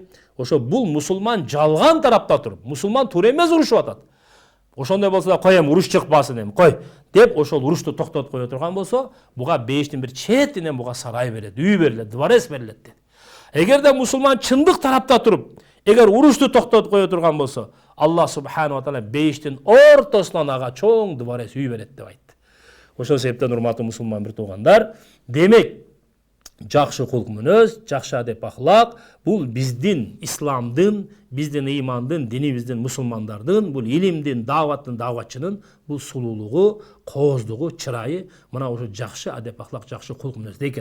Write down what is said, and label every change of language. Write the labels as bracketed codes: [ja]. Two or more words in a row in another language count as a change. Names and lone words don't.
[ky] Ошо бул мусулман жалган тарапта туруп, мусулман туура эмес урушуп атат. Ошондой болсо да коем, уруш чыкпасын эми, кой деп ошол урушту токтотуп кое турган болсо, буга бейиштин бир четинен буга сарай берилет, үй берилет, дворец берилет dedi. Эгерде мусулман чындык тарапта туруп, эгер урушту токтотуп кое турган болсо, Аллах [ar] سبحانه وتعالى [ky] бейиштин ортосунан ага чоң дворец, үй берет деп айтты. Ошол себептен урматтуу мусулман бир туугандар, демек жакшы кулк мүнөз, жакшы адеп ахлак бул биздин исламдын, биздин ыймандын, динибиздин, мусулмандардын, бул илимдин, дааваттын, дааватчынын бул сулуулугу, кооздугу, чырайы мына ошо жакшы адеп ахлак, жакшы кулк мүнөздө экен.